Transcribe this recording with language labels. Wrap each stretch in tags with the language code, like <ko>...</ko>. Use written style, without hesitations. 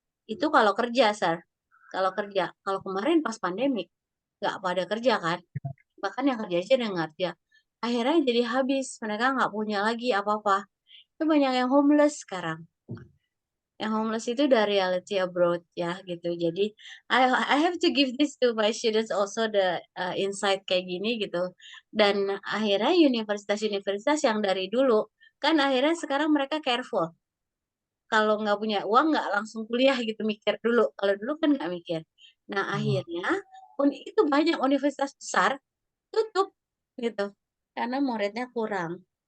<id>Itu kalau kerja, Sar. Kalau kerja. Kalau kemarin pas pandemik, nggak pada kerja kan. Bahkan yang kerja aja udah nggak kerja. Akhirnya jadi habis. Mereka nggak punya lagi apa-apa. Itu banyak yang homeless sekarang. Yang homeless itu dari reality abroad ya gitu.</id> <en>Jadi I have to give this to my students also the insight</en> <id>kayak gini gitu. Dan akhirnya universitas-universitas yang dari dulu kan akhirnya sekarang mereka careful. Kalau nggak punya uang nggak langsung kuliah gitu, mikir dulu. Kalau dulu kan nggak mikir. Nah akhirnya itu banyak universitas besar tutup gitu karena muridnya kurang.</id>